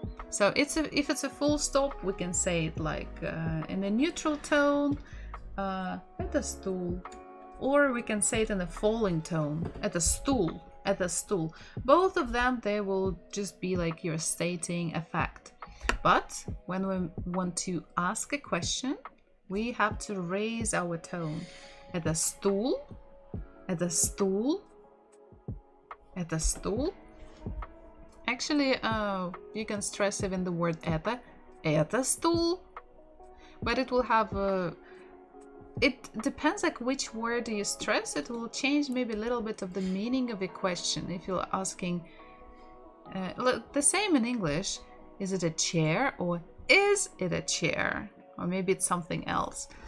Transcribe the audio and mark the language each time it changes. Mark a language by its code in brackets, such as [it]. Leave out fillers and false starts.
[en] So if it's a full stop, we can say it like in a neutral tone, [ru] это стул. [en] Or we can say it in a falling tone, [ru] это стул, это стул. [en] Both of them, they will just be like you're stating a fact. But when we want to ask a question, we have to raise our tone. [ru] Это стул, это стул, это стул. [en] Actually, you can stress even the word [ru] это стул, [en] but it will have it depends like which word you stress. It will change maybe a little bit of the meaning of a question. If you're asking the same in English, is it a chair or is it a chair, or maybe it's something else.